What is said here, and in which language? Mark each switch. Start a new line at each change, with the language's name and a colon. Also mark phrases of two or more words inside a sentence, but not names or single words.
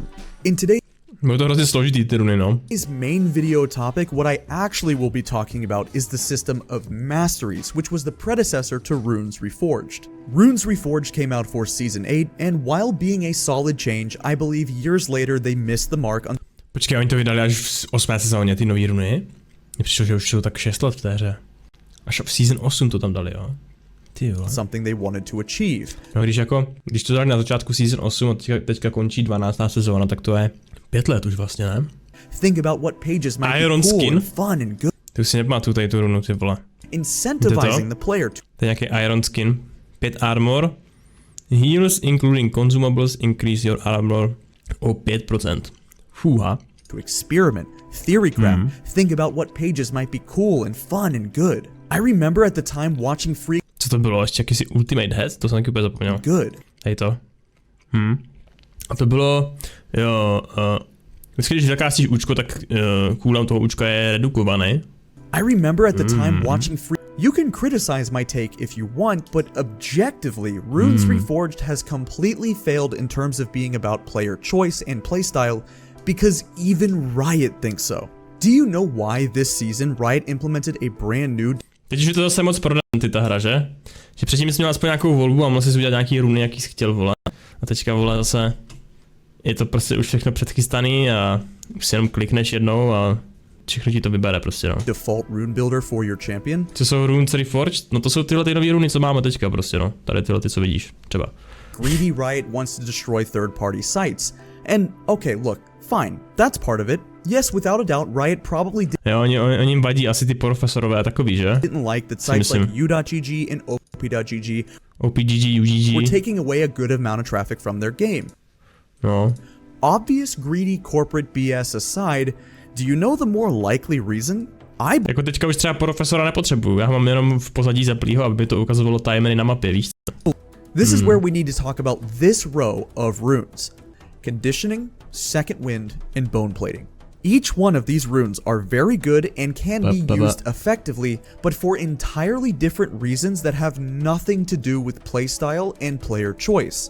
English: In today's main video topic, what I actually will be talking about is the system of Masteries, which was the predecessor to Runes Reforged. Runes Reforged came out for Season 8, and while being a solid change, I believe years later they missed the mark on...
Czech: Počkej, oni to vydali až v 8. sezóně, ty nový runy? Mně přišlo, že už jsou tak 6 let v té hře. Až v season 8 to tam dali, jo. Ty vole.
English: something they wanted to achieve.
Czech: No když to dali na začátku season 8 a teďka končí 12. sezóna, tak to je 5 let už vlastně, ne?
English: Think about what pages might Iron be cool skin? and fun and good.
Czech: To si nepamatuju tady tu runu, ty vole.
English: Incentivizing the player to
Czech: To je nějaký Iron skin. 5 armor.
English: Heals including consumables increase your armor o 5%.
Czech: Fuha.
English: experiment. Theory crap. Think about what pages might be cool and fun and good. I remember at the time watching Free
Czech: Co to bylo? Ještě jakýsi Ultimate Head? To jsem taky úplně zapomněl.
English: Good.
Czech: Hej to. A to bylo, jo, vždycky když zakástíš účko, tak cooldown toho účka je redukovaný.
English: I remember at the time watching Free. You can criticize my take if you want, but objectively, Runes Reforged has completely failed in terms of being about player choice and playstyle, because even Riot thinks so. Do you know why this season Riot implemented a brand new
Czech: Teď už je to zase moc prodanty ta hra, že? Že předtím jsi měl aspoň nějakou volbu a mohl jsi udělat nějaký runy, jaký jsi chtěl, vole. A teďka, vole, zase je to prostě už všechno předchystaný a už si jenom klikneš jednou a všechno ti to vybere prostě, no.
English: default rune builder for your champion?
Czech: Co jsou Runes Reforged? No to jsou tyhle ty nový runy, co máme teďka prostě, no. Tady tyhle ty, co vidíš, třeba.
English: Greedy Riot wants to destroy third-party sites. And, okay, look, fine, that's part of it. Yes, without a doubt, Riot probably
Czech: Jo, oni jim vadí asi ty profesorové a takový, že?
English: didn't like that sites like u.gg and op.gg
Czech: OPGG, UGG.
English: were taking away a good amount of traffic from their game.
Czech: No.
English: Obvious greedy corporate BS aside, do you know the more likely reason?
Czech: Jako teďka už třeba profesora nepotřebuju, já mám jenom v pozadí zaplýho, aby to ukazovalo timery na mapě, víš co?
English: This is where we need to talk about this row of runes. Conditioning, Second Wind, and Bone Plating. Each one of these runes are very good and can be used effectively, but for entirely different reasons that have nothing to do with playstyle and player choice.